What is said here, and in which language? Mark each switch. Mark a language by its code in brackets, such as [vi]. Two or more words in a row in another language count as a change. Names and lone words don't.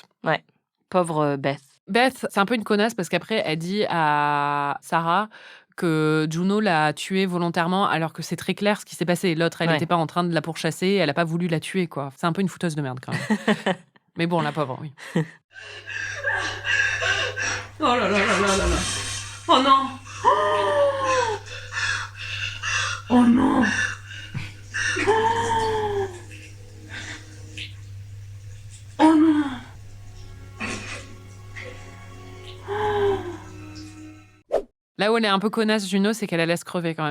[fr] ouais, pauvre Beth. Beth, c'est un peu une connasse parce qu'après, elle dit à Sarah que Juno l'a tuée volontairement alors que c'est très clair ce qui s'est passé. L'autre, elle Ouais. n'était pas en train de la pourchasser, elle n'a pas voulu la tuer, quoi. C'est un peu une fouteuse de merde, quand même. Mais bon, la pauvre, oui. Oh là là là là là là. Oh non. Oh non. Oh non. Là où elle est un peu connasse, Juno, c'est qu'elle la laisse crever quand même.